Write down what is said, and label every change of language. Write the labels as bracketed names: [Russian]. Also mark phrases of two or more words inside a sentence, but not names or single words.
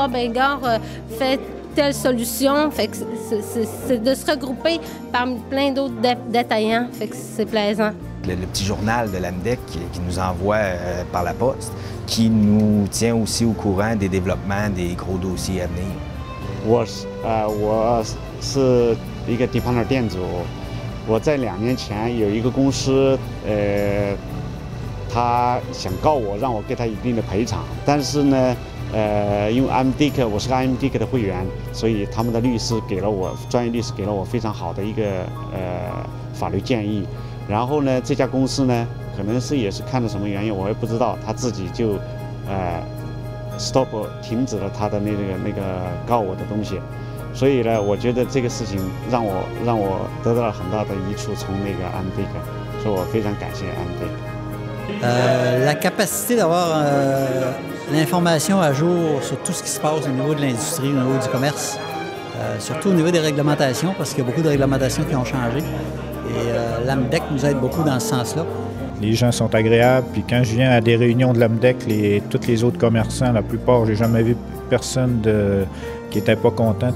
[French] Ah, ben regarde, faites telle solution. » Fait que c'est de se regrouper parmi plein d'autres détaillants. Fait que c'est plaisant. Le petit journal de l'AMDEC qui nous envoie par la poste, qui nous tient aussi au courant des développements des gros dossiers à venir. [Chinese] 我是一个地方的店主，我在2年前有一个公司，他想告我，让我给他一定的赔偿，但是呢，因为 AMDEC 我是个 AMDEC 的会员，所以他们的律师给了我专业律师给了我非常好的一个法律建议。然后呢，这家公司呢，可能是也是看了什么原因，我也不知道，他自己就stop 停止了他的那个告我的东西。所以呢，我觉得这个事情让我得到了很大的益处，从那个 AMDEC， 所以我非常感谢 AMDEC。 [French] La capacité d'avoir l'information à jour sur tout ce qui se passe au niveau de l'industrie, au niveau du commerce, surtout au niveau des réglementations, parce qu'il y a beaucoup de réglementations qui ont changé. Et l'AMDEC nous aide beaucoup dans ce sens-là. Les gens sont agréables, puis quand je viens à des réunions de l'AMDEC, tous les autres commerçants, la plupart, j'ai jamais vu personne qui n'était pas content.